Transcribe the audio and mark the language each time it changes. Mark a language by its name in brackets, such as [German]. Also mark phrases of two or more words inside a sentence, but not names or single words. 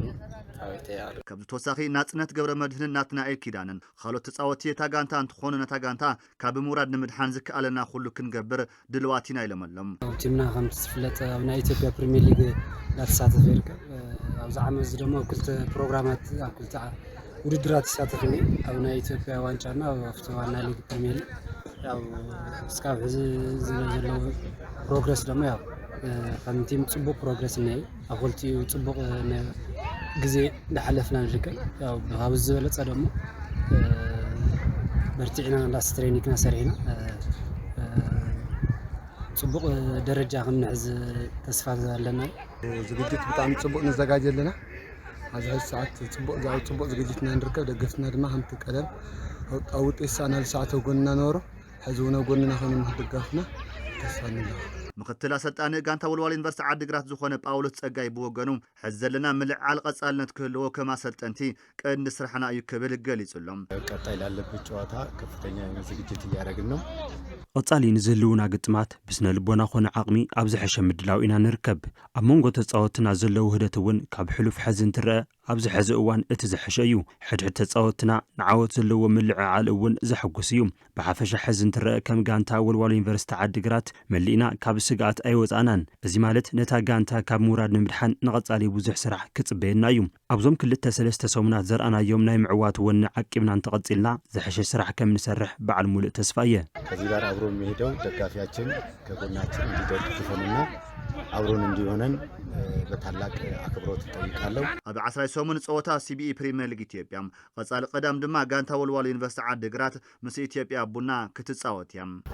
[Tigrinya] ካብ ተወሳኺ ናጽነት ገብረ መድህንን ናትናኤል ኪዳንን ካልኦት ተጻወትቲ እታ ጋንታ እንትኾኑ ነታ ጋንታ ካብ ምውራድ ንምድሓን ዝከኣለና ኩሉ ክንገብር ድልዋት ኢና ኢሎመሎም ቲምና ከም ዝፍለጥ ኣብ ናይ ኢትዮጵያ ፕሪሚየር ሊግ እናተሳተፈ ይርከብ ኣብዚ ዓመት ድማ ኣብ ክልተ ፕሮግራማት ኣብ ክልተ ውድድራት ይሳተፍ እየ ኣብ ናይ ኢትዮጵያ ዋንጫና ኣብቲ ዋና ሊግ ፕሪሚየር ሊግ ያው እስካብ ሕዚ ዘሎ ፕሮግረስ ደግሞ ያው ከም ቲም ጽቡቕ ፕሮግረስ እኒሀ ኣብ ክልቲኡ ጽቡቕ ግዜ እንዳሓለፍና ንርከብ ያው ብሃብ ዝበለጸ ደግሞ በርቲዕና እንዳስ ትሬኒንግና ሰሪሕና ጽቡቕ ደረጃ ክንሕዝ ተስፋ ኣለና ዝግጅት ብጣዕሚ ጽቡቕ ንዘጋጀ ኣለና ኣብዚ ሕዚ ሰዓት ጽቡቕ ዝግጅትና ንርከብ ደገፍትና ድማ ከምቲ ቀደም ኣብ ውጤት ሳና ሰዓት [Amharic] ጎንና ነበሩ [Tigrinya] ሕዚ እውን ጎንና ኮይኖም ክድጋፍና ተስፋ ኣለና ምክትል አሰልጣኒ ጋንታ ወልዋሎ ዩኒቨርሲቲ ዓዲግራት ዝኾነ ጳውሎስ ጸጋይ ብወገኑ ሕዚ ዘለና ምልዓል ቀጻልነት ክህልዎ ከም አሰልጠንቲ ቀንዲ ስራሕና እዩ ክብል ገሊጹሎም [Amharic] ቀጣይ ላለበት ጨዋታ ከፍተኛ የሆነ ዝግጅት እያደረግን ነው [Tigrinya] ቀጻሊ ንዝህልውና ግጥማት ብስነ ልቦና ኮነ ዓቕሚ ኣብ ዝሐሸ ምድላው ኢና ንርከብ ኣብ መንጎ ተጻወትና ዘለው ውህደት እውን ካብ ሕሉፍ ሕዝን ትርአ ኣብዚ ሕዚ እዋን እቲ ዝሐሸ እዩ ሕድሕድ ተጻወትና ንዓወት ዘለዎ ምልዕዓል እውን ዘሐጉስ እዩ ብሓፈሻ ሕዝን ትርአ ከም ጋንታ ወልዋሎ ዩኒቨርሲቲ ዓዲግራት መሊእና ካብ ስጋት ኣይወፃናን እዚ ማለት ነታ ጋንታ ካብ ምውራድ ንምድሓን ንቐጻሊ ብዙሕ ስራሕ ክጽበየና እዩ ኣብዞም ክልተ ሰለስተ ሰሙናት ዘርአናዮም ናይ ምዕዋት ወኒ ዓቂብና እንተቐጺልና ዝሐሸ ስራሕ ከም ንሰርሕ በዓል ሙሉእ ተስፋ እየ [Amharic] ከዚህ ጋር አብሮ የሚሄደው ደጋፊያችን ከጎናችን እንዲደግፈንና አብሮን እንዲሆነን በታላቅ አክብሮት እጠይቃለሁ [Tigrinya] ኣብ 18 ጸወታ ሲቢኢ ፕሪሚየር ሊግ ኢትዮጵያ ቀጻሊ ቀዳም ድማ ጋንታ ወልዋሎ ዩኒቨርሲቲ ዓዲግራት ምስ ኢትዮጵያ ቡና ክትጻወት እያ